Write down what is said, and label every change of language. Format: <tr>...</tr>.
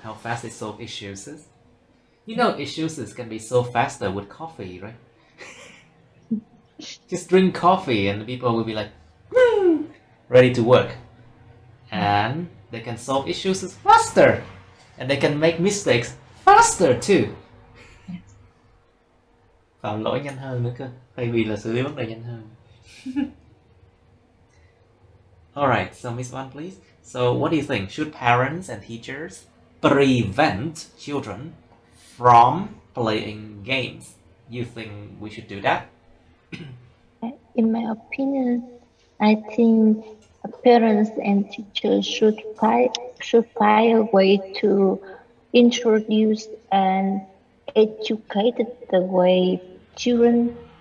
<en>How fast they solve issues. You know, issues can be so faster with coffee, right? Just drink coffee and people will be like, ready to work. And they can solve issues faster. And they can make mistakes faster too. Yes.</en> <vi>Phạm lỗi nhanh hơn nữa cơ. Thay vì là xử lý vấn đề nhanh hơn.</vi> <en>Alright, so Miss Wan, please. So what do you think? Should parents and teachers prevent children from playing games? You think we should do that? In my opinion, I think parents and teachers should find a way to introduce and educate the way children</en>